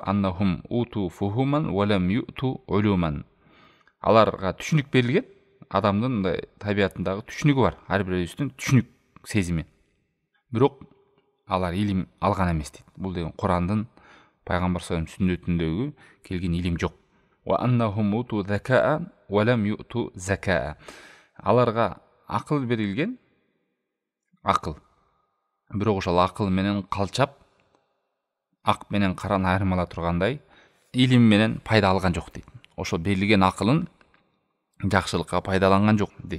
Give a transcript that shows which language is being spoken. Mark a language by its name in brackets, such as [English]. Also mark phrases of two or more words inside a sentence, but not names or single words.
[Arabic] إنهم أوتوا فهوما ولم يؤتوا علوما. [Kyrgyz] Аларга түшүнүк берилген, адамдын табиятындагы түшүнүгү бар. Ар бирөөбүздүн түшүнүк сезими. Бирок алар илим алган эмес дейт. Бул деген Курандын, Пайгамбар [Arabic] صلى الله عليه وسلم [Kyrgyz] сүннөтүндөгү келген илим жок. [Arabic] وأنهم أوتوا ذكاء ولم يؤتوا ذكاء. [Kyrgyz] Аларга акыл берилген, акыл. Бирок ошол акыл менен калчап, ак менен караны айырмала тургандай илим менен пайда алган жок дейт. Ошол берилген акылын жакшылыкка пайдаланган жок дейт.